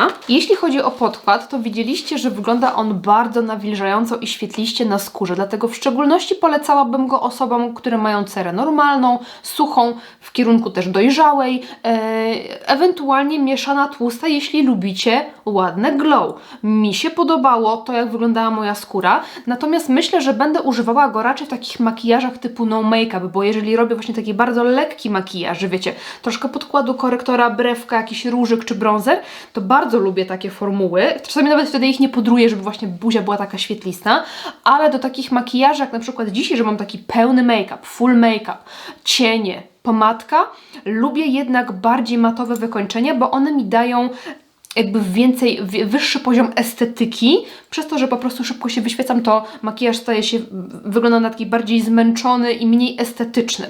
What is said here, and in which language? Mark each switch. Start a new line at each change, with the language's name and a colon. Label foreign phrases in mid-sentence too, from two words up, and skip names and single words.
Polish: Jeśli chodzi o podkład, to widzieliście, że wygląda on bardzo nawilżająco i świetliście na skórze, dlatego w szczególności polecałabym go osobom, które mają cerę normalną, suchą, w kierunku też dojrzałej, ewentualnie ewentualnie mieszana tłusta, jeśli lubicie ładne glow. Mi się podobało to, jak wyglądała moja skóra, natomiast myślę, że będę używała go raczej w takich makijażach typu
English: no make-up,
Polish: bo jeżeli robię właśnie taki bardzo lekki makijaż, że wiecie, troszkę podkładu, korektora, brewka, jakiś różyk czy bronzer, to bardzo lubię takie formuły. Czasami nawet wtedy ich nie pudruję, żeby właśnie buzia była taka świetlista, ale do takich makijaży, jak na przykład dzisiaj, że mam taki pełny make-up,
English: full make-up,
Polish: cienie, pomadka, lubię jednak bardziej matowe wykończenia, bo one mi dają jakby wyższy poziom estetyki, przez to, że po prostu szybko się wyświecam, to makijaż wygląda na taki bardziej zmęczony i mniej estetyczny.